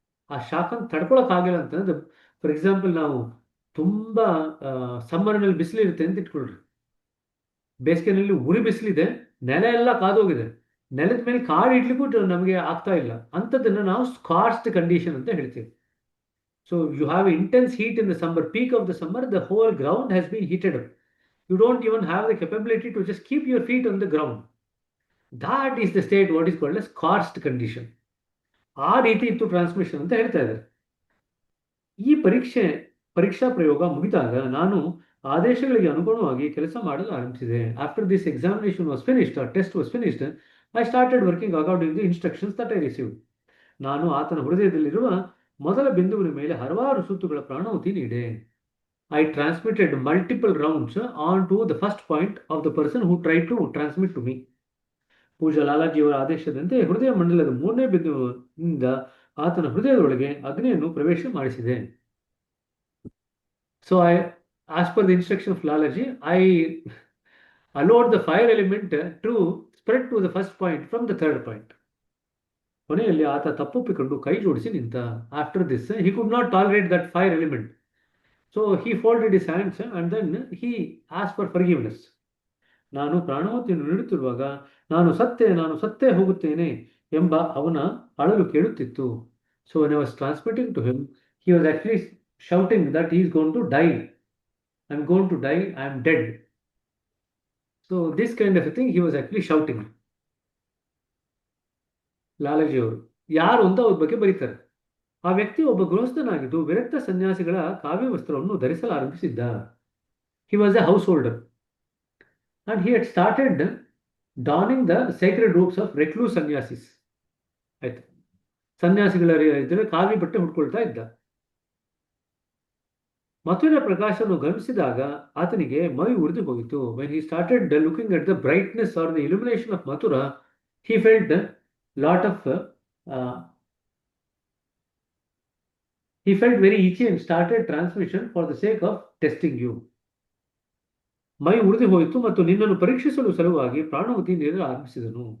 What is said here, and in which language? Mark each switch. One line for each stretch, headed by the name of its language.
Kannada: ಆ ಶಾಖನ ತಡ್ಕೊಳಕ್ಕಾಗಿಲ್ಲ ಅಂತಂದ್ರೆ,
English: for example
Kannada: ನಾವು ತುಂಬ ಸಮ್ಮರ್ನಲ್ಲಿ ಬಿಸಿಲಿರುತ್ತೆ ಅಂತ ಇಟ್ಕೊಳ್ರಿ. ಬೇಸಿಗೆನಲ್ಲಿ ಉರಿ ಬಿಸಿಲಿದೆ, ನೆಲ ಎಲ್ಲ ಕಾದೋಗಿದೆ, ನೆಲದ ಮೇಲೆ ಕಾಡು ಇಡ್ಲಿಕ್ಕೂ ನಮಗೆ ಆಗ್ತಾ ಇಲ್ಲ. ಅಂಥದ್ದನ್ನು ನಾವು ಸ್ಕಾರ್ಚ್ಡ್ ಕಂಡೀಷನ್ ಅಂತ ಹೇಳ್ತೀವಿ.
English: So you have intense heat in the summer, peak of the summer, the whole ground has been heated up. You don't even have the capability to just keep your feet on the ground. That is the state what is called as karst condition.
Kannada: ಆ ರೀತಿ ಇತ್ತು transmission ಅಂತ ಹೇಳ್ತಾ ಇದ್ದಾರೆ. ಈ ಪರೀಕ್ಷಾ ಪ್ರಯೋಗ ಮುಗಿದಾಗ ನಾನು ಆದೇಶಗಳಿಗೆ ಅನುಗುಣವಾಗಿ ಕೆಲಸ ಮಾಡಲು ಆರಂಭಿಸಿದೆ.
English: After this examination was finished, test was finished, I started working according the instructions that I received.
Kannada: ನಾನು ಆತನ ಹೃದಯದಲ್ಲಿರುವ ಮೊದಲ ಬಿಂದುವಿನ ಮೇಲೆ ಹಲವಾರು ಸುತ್ತುಗಳ ಪ್ರಾಣಾಹುತಿ ನೀಡೆ.
English: I transmitted multiple rounds onto the first point of the person who tried to transmit to me.
Kannada: ಪೂಜ್ಯ ಲಾಲಾಜಿಯವರ ಆದೇಶದಂತೆ ಹೃದಯ ಮಂಡಲದ 3ನೇ ಬಿಂದುವಿನಿಂದ ಆತನ ಹೃದಯದೊಳಗೆ ಅಗ್ನಿಯನ್ನು ಪ್ರವೇಶ ಮಾಡಿಸಿದೆ.
English: So as per the instruction of Lalaji, I allowed the fire element to spread to the first point from the third point.
Kannada: ಕೊನೆಯಲ್ಲಿ ಆತ ತಪ್ಪೊಪ್ಪಿಕೊಂಡು ಕೈ ಜೋಡಿಸಿ ನಿಂತ.
English: After this, he could not tolerate that fire element. So he folded his hands and then he asked for forgiveness.
Kannada: ನಾನು ಪ್ರಾಣಾಹುತಿಯನ್ನು ನೀಡುತ್ತಿರುವಾಗ ನಾನು ಸತ್ತೇ ಹೋಗುತ್ತೇನೆ ಎಂಬ ಅವನ ಅಳಲು ಕೇಳುತ್ತಿತ್ತು.
English: So when I was transmitting to him, he was actually shouting that he is going to die. I'm going to die, I'm dead. So this kind of a thing he was actually shouting.
Kannada: Lalaji ಅವರು ಯಾರು ಅಂತ ಅವ್ರ ಬಗ್ಗೆ ಬರೀತಾರೆ. ಆ ವ್ಯಕ್ತಿ ಒಬ್ಬ ಗೃಹಸ್ಥನಾಗಿದ್ದು ವಿರಕ್ತ ಸನ್ಯಾಸಿಗಳ ಕಾವ್ಯ ವಸ್ತ್ರವನ್ನು ಧರಿಸಲಾರಂಭಿಸಿದ್ದ.
English: He was a householder and he had started donning the sacred robes of recluse sannyasis.
Kannada: ಆಯ್ತು, ಸನ್ಯಾಸಿಗಳ ಇದರ ಕಾವಿ ಬಟ್ಟೆ ಹುಡ್ಕೊಳ್ತಾ ಇದ್ದ. ಮಥುರ ಪ್ರಕಾಶವನ್ನು ಗಮನಿಸಿದಾಗ ಆತನಿಗೆ ಮೈ ಉರಿದು ಹೋಗಿತು.
English: When he started looking at the brightness or the illumination of Mathura, he felt lot of he felt very itchy and started transmission for the sake of testing you.
Kannada: ಮೈ ಉರಿದು ಹೋಯಿತು ಮತ್ತು ನಿನ್ನನ್ನು ಪರೀಕ್ಷಿಸಲು ಸಲುವಾಗಿ ಪ್ರಾಣಾಹುತಿ ನೀಡಲು ಆರಂಭಿಸಿದನು.